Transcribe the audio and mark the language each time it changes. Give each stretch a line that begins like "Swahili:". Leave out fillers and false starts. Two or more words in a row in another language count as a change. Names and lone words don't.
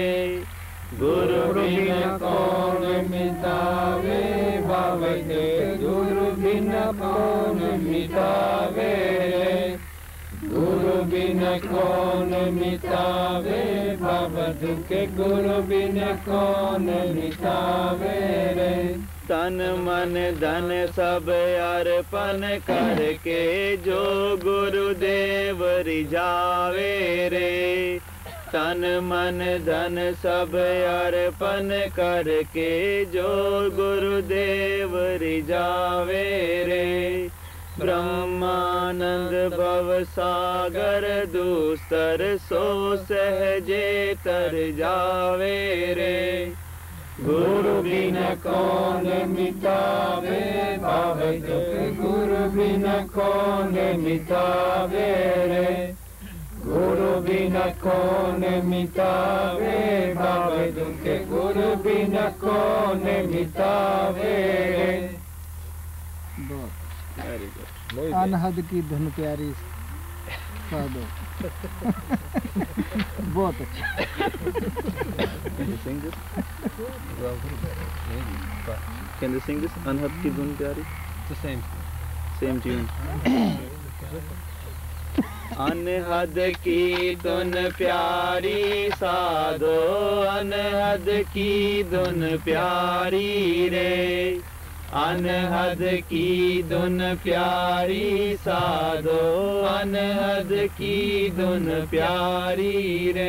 Hindi: गुरु बिन कौन मिटावे बाबा के, गुरु बिन कौन मिटावे रे। गुरु बिन कौन मिटावे बाबा के, गुरु बिन कौन मिटावे रे। तन मन धन सब अर्पण करके जो गुरुदेव रिझावे रे। तन मन धन सब अर्पण करके जो गुरुदेव रिझावे रे। ब्रह्मानंद भव सागर दूस्तर सो सहजे तर जावे रे। गुरु बिन कौन मिटावे बाबा के, गुरु बिन कौन मिटावे रे। गुरु बिन कौन मिटावे बाबा के, गुरु बिन कौन मिटावे रे। अनहद की धुन प्यारी साधो। बहुत अच्छा।
English: Can you sing this?
Hindi: अनहद की धुन प्यारी?
English: Same tune.
Hindi: अनहद की धुन प्यारी साधो, अनहद की धुन प्यारी रे। अनहद की धुन प्यारी साधो, अनहद की धुन प्यारी रे।